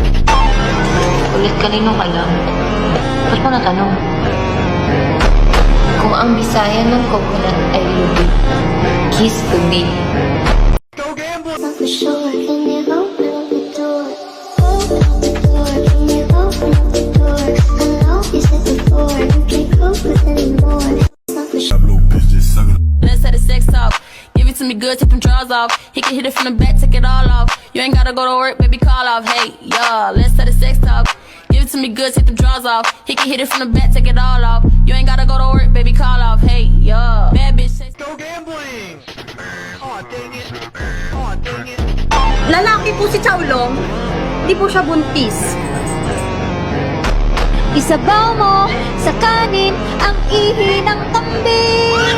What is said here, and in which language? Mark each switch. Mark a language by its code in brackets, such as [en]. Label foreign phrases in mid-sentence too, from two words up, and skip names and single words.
[tl] Ulit kanino ka lang? Ba't mo natanong? Kung ang bisaya ng coconut ay lubi, [en] kiss to me. Go gambling! For sure, can you open up the door? Open up the door, can you open up the door? I know you said before, you can't cope with anymore. Not for sure. Let's have the sex talk. Give it to me good, take them drawers off. He can hit it from the back, take it all off. You ain't gotta go to work, baby, call off. Hey, yeah, let's have the sex talk. Give it to me good, take them drawers off. He can hit it from the back, take it all off. You ain't gotta go to work, baby, call off. Hey, yeah, bad bitch. Go gambling! Aw, dang it! Aw, dang it! [tl] Lalaki po si Chowlong. Hindi po siya buntis. Isabaw mo sa kanin ang ihi ng kambing.